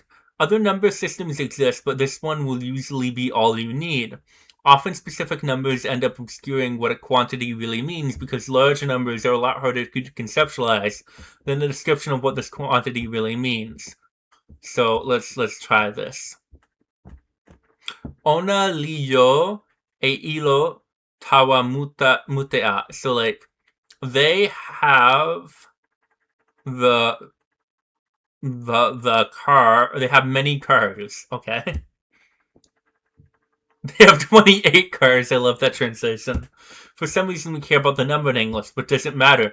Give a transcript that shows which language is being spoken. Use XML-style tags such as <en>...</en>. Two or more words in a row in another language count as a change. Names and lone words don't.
<en>Other number systems exist, but this one will usually be all you need. Often specific numbers end up obscuring what a quantity really means, because large numbers are a lot harder to conceptualize than the description of what this quantity really means. So let's try this.</en> <tok>Ona liyo e ilo tawa mutea.</tok> <en>So like they have the car. They have many cars. Okay. They have 28 cars. I love that translation. For some reason, we care about the number in English, but doesn't matter.</en>